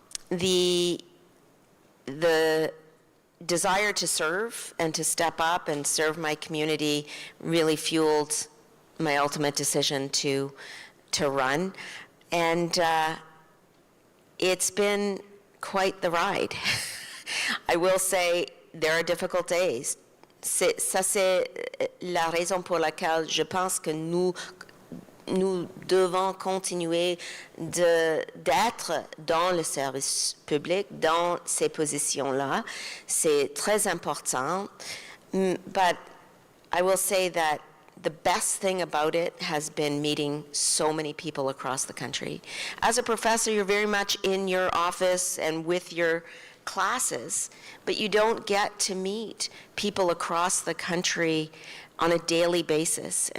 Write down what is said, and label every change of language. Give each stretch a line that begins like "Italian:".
English: The desire to serve and to step up and serve my community really fueled my ultimate decision to run, and it's been quite the ride. I will say there are difficult days.
French: Ça c'est la raison pour laquelle je pense que nous devons continuer d'être dans le service public, dans ces positions-là. C'est très important.
English: But I will say that the best thing about it has been meeting so many people across the country. As a professor, you're very much in your office and with your classes, but you don't get to meet people across the country on a daily basis.